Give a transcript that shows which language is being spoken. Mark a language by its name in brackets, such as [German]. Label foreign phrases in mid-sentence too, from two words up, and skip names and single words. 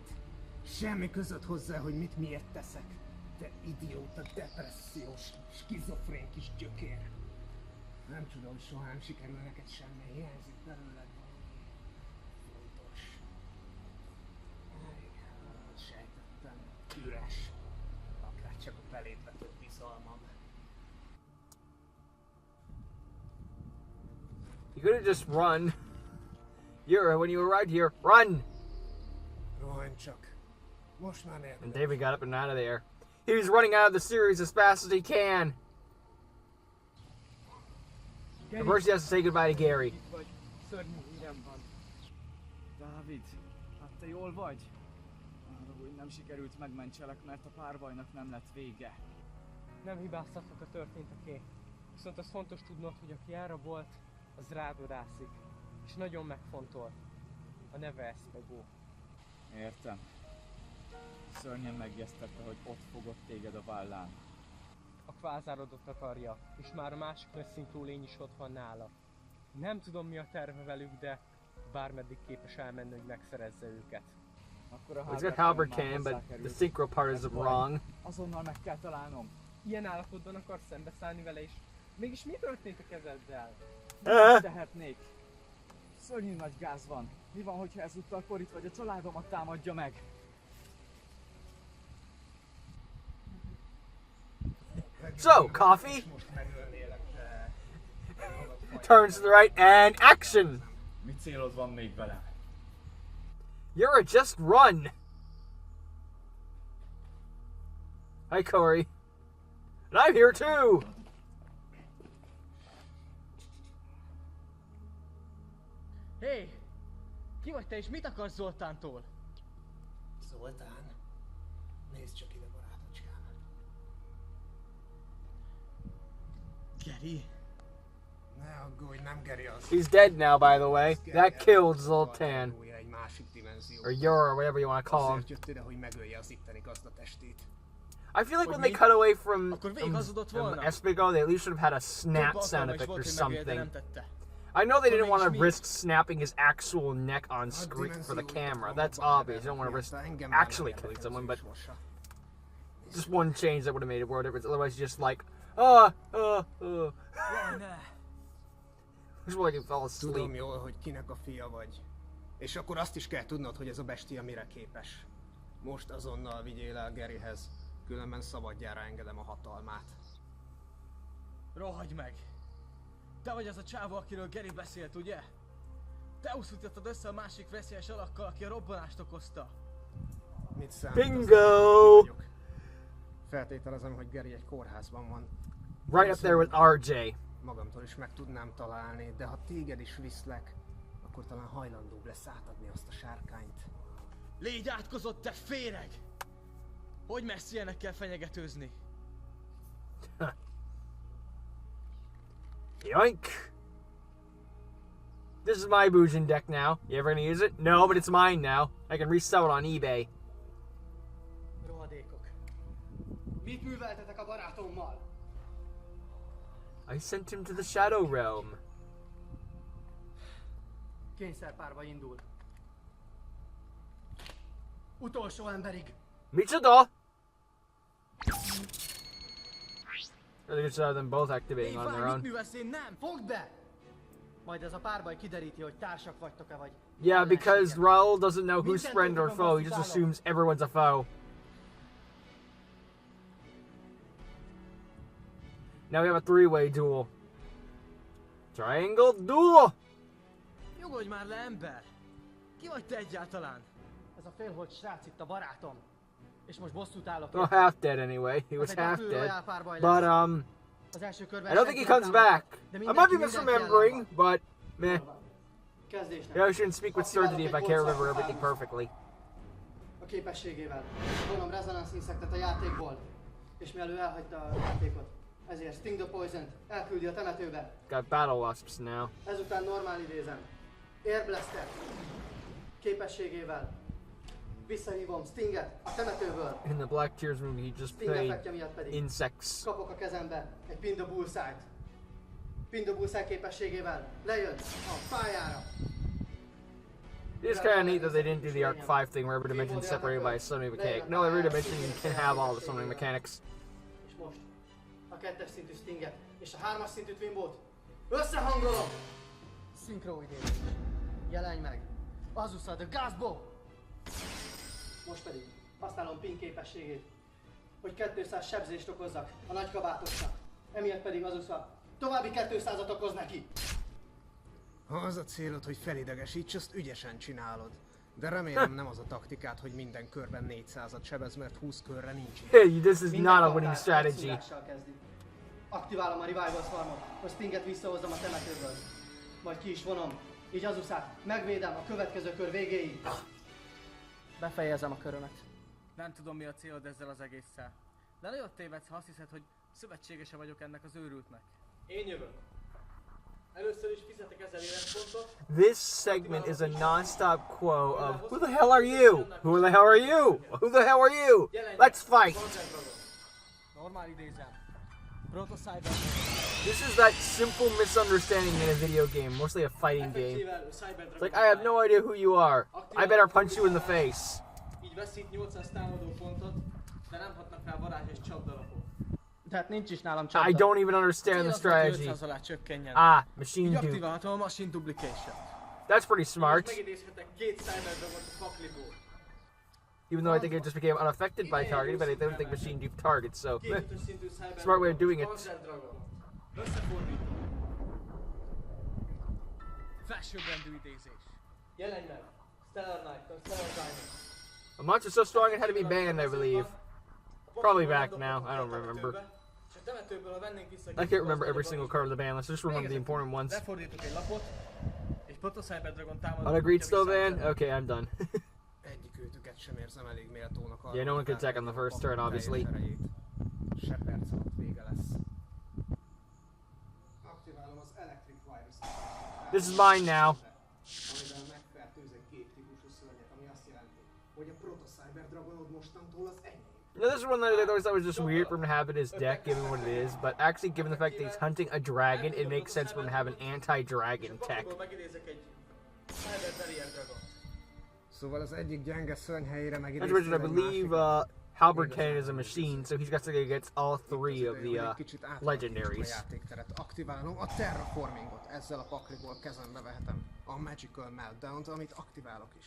[Hungarian] Semmi között hozzá, hogy mit miért teszek. Te idióta, depressziós, skizofrén kis gyökér. Nem tudom, hogy soha nem sikerül neked semmi, hiányzik belőled valami fontos. Sejtettem, üres. Akár csak a beléd vetett bizalmam. [English] You could have just run. Yura, when you arrived here, run! [Hungarian] Rohanj csak. Most már nélkül. [English] And David got up and out of there. He was running out of the series as fast as he can. At first he has to say goodbye to Gary. [Hungarian] Itt vagy. Szörnyű hírem van. Dávid, hát te jól vagy? Arra, hogy nem sikerült megmentselek, mert a párbajnak nem lett vége. Nem hibáztatok a történteké. Viszont az fontos tudnod, hogy aki erre volt, az rád vadászik. És nagyon megfontolt. A neve Espego. Értem. Szörnyen megjesztette, hogy ott fogott téged a vállán. A kvázárodot akarja, és már a másik nagy szinkron lény is ott van nála. Nem tudom, mi a terve velük, de bármeddig képes elmenni, hogy megszerezze őket. Akkor a [English] He's got Halberd can, but the synchro part is wrong. [Hungarian] Azonnal meg kell találnom. Ilyen állapotban akarsz szembeszállni vele is. Mégis mi történt a kezeddel? Nem tehetnék. Szörnyű nagy gáz van. Mi van, hogyha ezúttal Coryt vagy a családomat támadja meg? [English] So, coffee turns to the right and action. [Hungarian] Mi célod van még velem? [English] Yura, just run. Hi, Corey. And I'm here too. [Hungarian] Hé! Ki vagy te és mit akarsz Zoltántól? Zoltán, nézd csak ide, barátocskám. Gary? Ne aggódj, nem Gary az. [English] He's dead now, by the way. That killed Zoltan. [Hungarian] Egy másik dimenzió. [English] Or Yura, whatever you want to call him. [Hungarian] Azért jött ide, hogy megölje az itteni gazdatestét. [English] I feel like when they cut away from [Hungarian] Akkor végigazudott volna? Espego, [English] they at least should have had a snap [Hungarian] Több [English] sound [Hungarian] alkalma is [English] effect or [Hungarian] volt, hogy megölje, de [English] something. [Hungarian] nem tette. [English] I know they didn't [Hungarian] Akkor [English] want to [Hungarian] mégis mi? [English] risk snapping his actual neck on screen for the camera. That's obvious. You don't want to risk actually killing someone, but just one change that would have made a world of difference. Otherwise, just like, Just like he fell [Hungarian] Tudom [English] asleep. [Hungarian] jól, hogy kinek a fia vagy. És akkor azt is kell tudnod, hogy ez a bestia mire képes. Most azonnal vigyél el Garyhez, különben szabadjára engedem a hatalmát. Rohagy meg! Te vagy az a csávó, akiről Gary beszélt, ugye? Te úszítottad össze a másik veszélyes alakkal, aki a robbanást okozta. Mit számít az, [English] Bingo! [Hungarian] hogy ki vagyok? Feltételezem, hogy Gary egy kórházban van. [English] Right up there with RJ. [Hungarian] Magamtól is meg tudnám találni, de ha téged is viszlek, akkor talán hajlandóbb lesz átadni azt a sárkányt. Légy átkozott, te féreg! Hogy mersz ilyenekkel fenyegetőzni? [English] Yoink! This is my Boujin deck now. You ever gonna use it? No, but it's mine now. I can resell it on eBay. [Hungarian] Rohadékok. Mit műveltetek a barátommal? [English] I sent him to the Shadow Realm. [Hungarian] Kényszerpárba indul. Utolsó emberig. Michida! [English] Really good to have them both activating on their [Hungarian] mit [English] own. [Hungarian] művelsz, én nem? Fogd be! Majd ez a párbaj kideríti, hogy társak vagytok-e vagy. [English] Yeah, because [Hungarian] ellenségek. [English] Raul doesn't know who's friend or foe. He just assumes everyone's a foe. Now we have a three-way duel. Triangle duel! [Hungarian] Nyugodj már le, ember! Ki vagy te egyáltalán? Ez a félholt srác itt a barátom. És most bosszút állok. [English] Well, half dead anyway. He was [Hungarian] egy [English] half [Hungarian] Battle [English] dead. [Hungarian] Royale párbaj [English] But, [Hungarian] lesz. Az első körben [English] I don't think he [Hungarian] senki nem [English] comes [Hungarian] támad, [English] back. [Hungarian] de [English] I might be [Hungarian] mindenki [English] misremembering, [Hungarian] ellen van. [English] but meh. [Hungarian] Kezdésnek. [English] Yeah, I shouldn't speak with certainty if I can't remember everything perfectly. [Hungarian] A képességével. Vonom Resonance Insectet a játékból. És mielőtt elhagyta a játékot. Ezért Sting the Poison-t elküldi a temetőbe. [English] Got battle wasps now. [Hungarian] Ezután normál idézem. Air Blaster képességével visszahívom Stinget a temetőből. [English] In the Black Tears movie, he just [Hungarian] Sting [English] played [Hungarian] effektje miatt pedig [English] insects. [Hungarian] kapok a kezembe egy Pin the Bullseye-t. Pin the Bullseye képességével lejön a pályára. [English] It's kind of neat that they didn't do the Arc 5 thing where every dimension is separated by a summoning mechanic. No, every dimension can have all the summoning mechanics. [Hungarian] És most a 2-es szintű Stinget és a 3-as szintű Twimbót összehangolom! Szinkro idézés. Jelenj meg! Azusa the Gasbo! Most pedig használom Pin képességét, hogy 200 sebzést okozzak a nagykabátosnak. Emiatt pedig Azusa további 200-at okoz neki! Ha az a célod, hogy felidegesíts, azt ügyesen csinálod. De remélem nem az a taktikát, hogy minden körben 400-at sebez, mert 20 körre nincs idő. [English] Hey, this is not a winning strategy. [Hungarian] Aktiválom a Revival Swarmot, hogy Stinget visszahozzam a temetőből. Majd ki is vonom, így Azusát megvédem a következő kör végéig. Befejezem a körömet. Nem tudom, mi a célod ezzel az egésszel. De nagyon tévedsz, ha azt hiszed, hogy szövetségese vagyok ennek az őrültnek. Én jövök. Először is fizetek 1000 életpontot. [English] This segment is a non-stop quote of who the hell are you? Who the hell are you? Who the hell are you? Let's fight! [Hungarian] Normál idézem. Protocyber. [English] This is that simple misunderstanding in a video game, mostly a fighting game. It's like, I have no idea who you are. I better punch you in the face. [Hungarian] Így veszít 800 támadó pontot, de nem hatnak rá varázs és csapdalapok. Tehát nincs is nálam csapda. [English] I don't even understand the strategy. [Hungarian] 500 alá csökkenjen. [English] Ah, [Hungarian] Így [English] machine dupe. [Hungarian] aktiválhatom a Machine Duplication. [English] That's pretty smart. [Hungarian] Megidézhetek 2 Cyberdragot a pakliból. [English] Even though I think it just became unaffected by targeting, but I don't think machine dupe targets, so [Hungarian] Két [English] meh. [Hungarian] ötös szintű Cyberdragon. [English] Smart way of doing it. [Hungarian] Panzer Dragon. Összefordítom. Felsőbbrendű idézés. Jelenj meg! Stellar Knight, Stellar Diamond. [English] A monster so strong it had to be banned, I believe. Probably back now, I don't remember. I can't remember every single card of the ban list, I just remember the important ones. [Hungarian] Lefordítok egy lapot, és Proto Cyberdragon támadó. [English] Unagreed still banned? Okay, I'm done. [Hungarian] Egyik őtüket sem érzem elég méltónak arra, [English] Yeah, no one [Hungarian] hogy [English] could attack on the first turn, [Hungarian] teljes [English] obviously. [Hungarian] erejét. Se perc alatt vége lesz. Aktiválom az Electric Virus-t. [English] This is mine now. [Hungarian] Amivel megfertőzök két típusú szörnyet, ami azt jelenti, hogy a Proto-Cyber Dragonod mostantól az enyém. [English] Now, this is one that I always thought was just weird for him to have in his deck, given what it is, but actually, given the fact that he's hunting a dragon, it makes sense for him to have an anti-dragon tech. [Hungarian] Megidézek egy Cyber Barrier Dragon. Szóval az egyik gyenge szörny helyére [English] Not to mention, I believe Halberd Cannon is a machine, so he's got to go against all three of the legendaries. [Hungarian] játékteret. Aktiválom a Terraformingot, ezzel a pakliból kezembe vehetem a Magical Meltdown-t, amit aktiválok is.